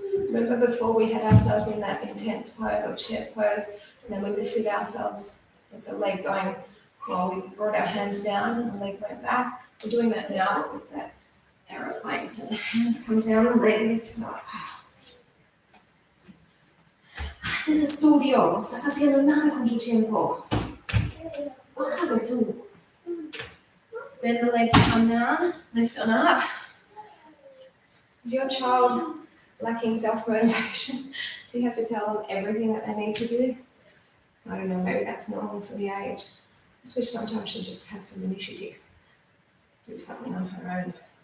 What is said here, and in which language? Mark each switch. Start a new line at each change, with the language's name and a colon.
English: Remember before we had ourselves in that intense pose or chair pose, and then we lifted ourselves with the leg going, well, we brought our hands down and the leg went back. We're doing that now, but with that aeroplane. So the hands come down, the leg lifts up.
Spanish: Haces estudio, no estás haciendo nada con tu tiempo. Bájalo tú.
English: Bend the leg to come down, lift on up. Is your child lacking self-motivation? Do you have to tell them everything that they need to do? I don't know, maybe that's normal for the age. I wish sometimes she'll just have some initiative, do something on her own.